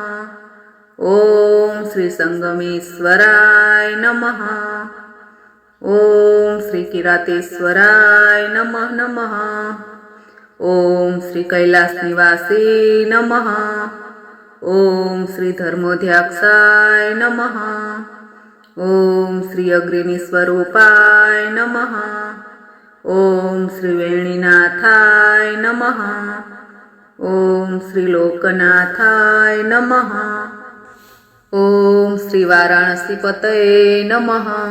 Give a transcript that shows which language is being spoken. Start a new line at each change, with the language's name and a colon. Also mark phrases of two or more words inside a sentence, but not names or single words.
Sanskrit: ઓમ શ્રી સંગમેશ્વરાય નમઃ। ઓમ શ્રી કિરાતેશ્વરાય નમઃ નમઃ। ઓમ શ્રી કૈલાસ નિવાસી નમઃ। ઓમ શ્રી ધર્મોધ્યાક્ષાય નમઃ। ओम श्री अग्रिणी स्वरूपाय नमः. ओम श्री वेणीनाथाय नमः. ओम श्री लोकनाथाय नमः. ओम श्री वाराणसी पतये नमः.